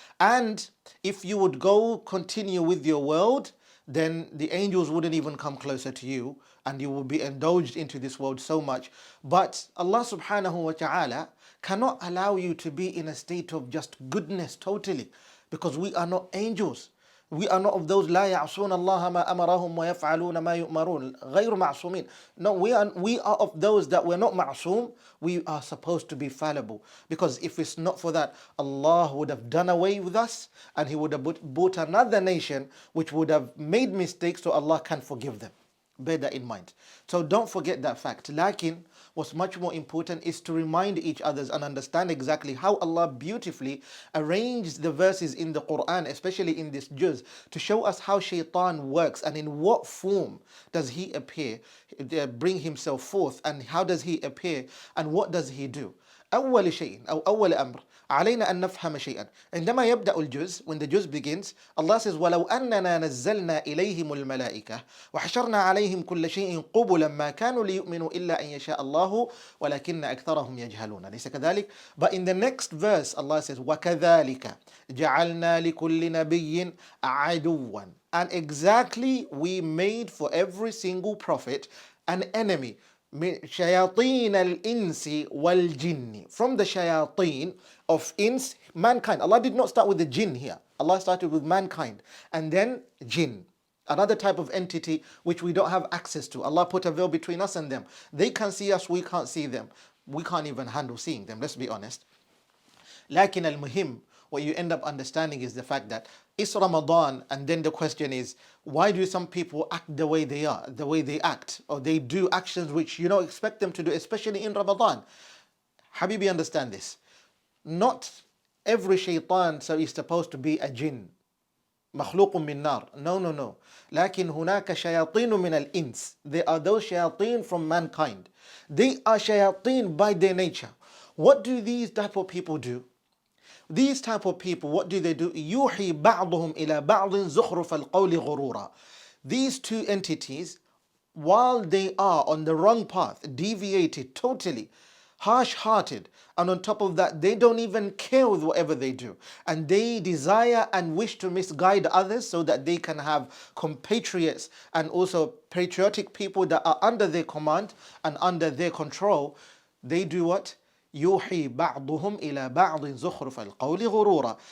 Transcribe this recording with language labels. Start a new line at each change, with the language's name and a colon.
English: And if you would go continue with your world, then the angels wouldn't even come closer to you, and you will be indulged into this world so much. But Allah subhanahu wa ta'ala cannot allow you to be in a state of just goodness totally, because we are not angels. We are not of those
Arabic: لا يعصون الله ما أمرهم ويفعلون ما يؤمرون غير معصومين.
English: No, we are of those that we're not ma'soom. We are supposed to be fallible, because if it's not for that, Allah would have done away with us, and He would have brought another nation which would have made mistakes, so Allah can forgive them. Bear that in mind. So don't forget that fact. Lakin, what's much more important is to remind each other and understand exactly how Allah beautifully arranged the verses in the Quran, especially in this juz, to show us how shaitan works and in what form does he appear, bring himself forth, and how does he appear and what does he do.
Arabic: أول شيء أو أول أمر علينا أن نفهم شيئا. عندما يبدأ الجزء,
English: when the juz begins,
Arabic: Allah says ولو أننا نزلنا إليهم الملائكة وحشرنا عليهم كل شيء قبلا ما كانوا ليؤمنوا إلا أن يشاء الله ولكن أكثرهم يجهلون. أليس كذلك?
English: But in the next verse Allah says
Arabic: وكذلك جعلنا لكل نبي عدوا.
English: And exactly we made for every single prophet an enemy.
Arabic: شياطين الإنس والجن,
English: from the shayateen of ins, mankind. Allah did not start with the jinn here. Allah started with mankind and then jinn, another type of entity which we don't have access to. Allah put a veil between us and them. They can see us, we can't see them. We can't even handle seeing them, let's be honest.
Arabic: لكن المهم,
English: what you end up understanding is the fact that it's Ramadan, and then the question is, why do some people act the way they are, the way they act, or they do actions which you don't expect them to do, especially in Ramadan? Habibi, understand this. Not every shaitan is supposed to be a jinn.
Arabic: مخلوق من نار. No. لكن هناك شياطين من الإنس.
English: There are those shayateen from mankind. They are shayateen by their nature. What do these type of people do? These type of people, what do?
Arabic: يوحي بعضهم إلى بعض زخرف القول غرورا.
English: These two entities, while they are on the wrong path, deviated totally, harsh-hearted, and on top of that, they don't even care with whatever they do, and they desire and wish to misguide others so that they can have compatriots and also patriotic people that are under their command and under their control. They do what?
Arabic: يوحي بعضهم إلى بعض زخرف القول غرورا.